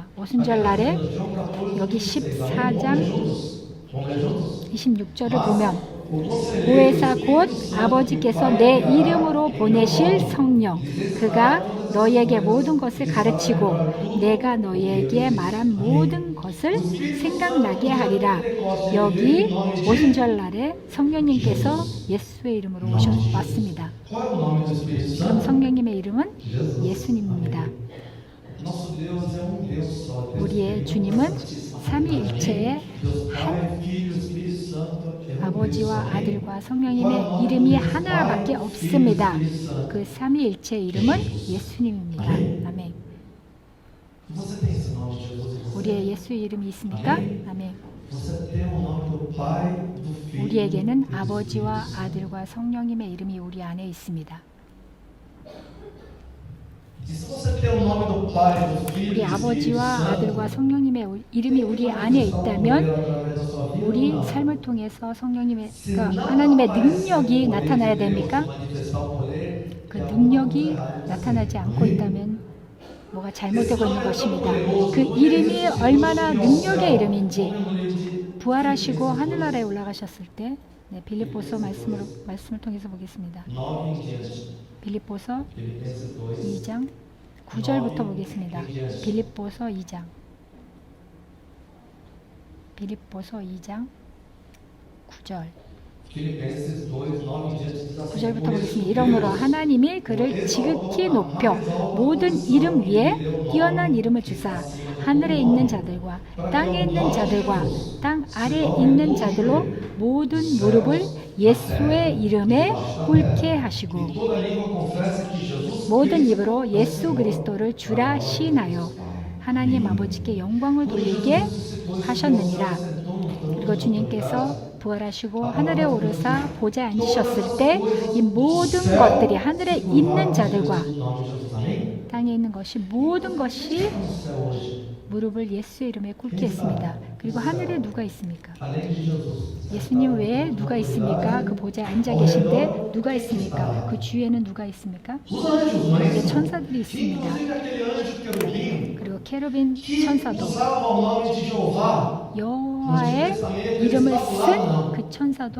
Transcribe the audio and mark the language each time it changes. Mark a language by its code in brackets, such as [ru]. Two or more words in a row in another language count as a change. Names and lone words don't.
[ko] 오순절날에 여기 14장 26절을 보면 보혜사 곧 아버지께서 내 이름으로 보내실 성령 그가 너희에게 모든 것을 가르치고 내가 너희에게 말한 모든 것을 생각나게 하리라. 여기 오순절날에 성령님께서 예수의 이름으로 왔습니다. [pt] Qual é o nome do Espírito [ko] 그럼 [pt] Santo? [ko] 성령님의 이름은 Jesus. 예수님입니다. [pt] Nosso Deus é um Deus só. [ko] 우리의 주님은 삼위일체의 [pt] Deus Pai, Filho, Espírito Santo é um [ko] 아버지와 [pt] Deus só. [ko] 아들과 성령님의 이름이 하나밖에 없습니다. 그 삼위일체의 이름은 예수님입니다. 아멘. [pt] Você tem esse nome de Jesus? em você? [ko] 우리의 예수의 이름이 있습니까? 아멘. [pt] Você tem o nome do Pai, do Filho. [ko] 우리에게는 [pt] e do [ko] 아버지와 [pt] Espírito Santo. [ko] 아들과 성령님의 이름이 우리 안에 있습니다. [pt] E se você tem o nome do Pai, do Filho [ko] 우리 [pt] e do Espírito [ko] 아버지와 [pt] Santo, [ko] 아들과 성령님의 이름이 우리 안에 있다면 [pt] através da sua vida, [ko] 우리 [pt] não. [ko] 삶을 통해서 성령님의 하나님의 능력이 나타나야 됩니까? [pt] Manifestar o poder, [ko] 그 능력이 나타나지 않고 있다면 뭐가 잘못되고 있는 것입니다. 그 이름이 얼마나 능력의 이름인지 부활하시고 하늘나라에 올라가셨을 때 빌립보서 말씀을 통해서 보겠습니다. [pt] 9 em diante. [ko] 빌립보서 [pt] Filipenses 2. [ko] 2장 9절부터 보겠습니다. 빌립보서 2장 빌립보서 2장 9절 [pt] Filipenses 2, 9 em diante diz assim: [ko] 9절부터 [pt] "Por isso, [ko] 보겠습니다. 이러므로 하나님이 그를 지극히 높여 모든 이름 위에 뛰어난 이름을 주사 하늘에 있는 자들과 땅에 있는 자들과 땅 아래에 있는 자들로 모든 무릎을 예수의 이름에 꿇게 하시고 [pt] toda língua confessa que Jesus [ko] 모든 입으로 예수 그리스도를 주라 시인하여 하나님 아버지께 영광을 돌리게 하셨느니라. 그리고 주님께서 부활하시고 하늘에 오르사 보좌에 앉으셨을 때 이 모든 것들이 하늘에 있는 자들과 [pt] no nome de Jesus. Amém? [ko] 땅에 있는 것이 모든 것이 [pt] No céu hoje, [ko] 무릎을 예수의 이름에 꿇게 했습니다. 그리고 하늘에 누가 있습니까? [pt] além de Jesus, [ko] 예수님 외에 누가 있습니까? 그 보좌에 앉아 계신데 누가 있습니까? 그 주위에는 누가 있습니까? [pt] os anjos, não é [ko] 이제 [pt] isso? [ko] 천사들이 있습니다. [pt] Inclusive aquele anjo querubim [ko] 그리고 케루빈 [pt] que [ko] 천사도 [pt] usava o nome de Jeová, [ko] 여호와의 이름을 쓴 그 천사도